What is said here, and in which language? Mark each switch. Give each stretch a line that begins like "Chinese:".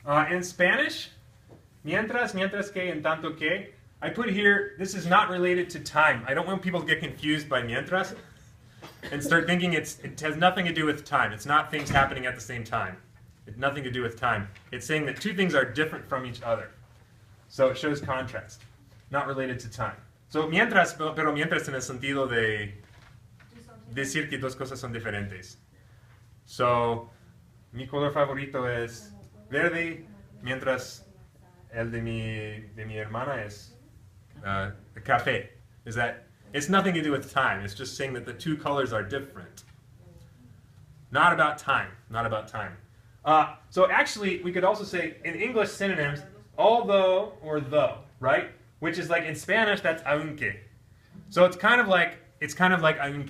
English: In Spanish,
Spanish: mientras que, en tanto que,
English: I put here, this is not related to time. I don't want people to get confused by mientras and start thinking it has nothing to do with time. It's not things happening at the same time. It's nothing to do with time. It's saying that 2 things are different from each other. So it shows contrast, not related to time.
Spanish: So mientras, pero mientras en el sentido de decir que 2 cosas son diferentes. So, mi color favorito es verde, mientras el de mi hermana es café.
English: Is that it's nothing to do with time. It's just saying that the 2 colors are different. Not about time. Not about time. So actually, we could also say in English synonyms, although or though, right? Which is like in Spanish, that's aunque. So it's kind of like aunque.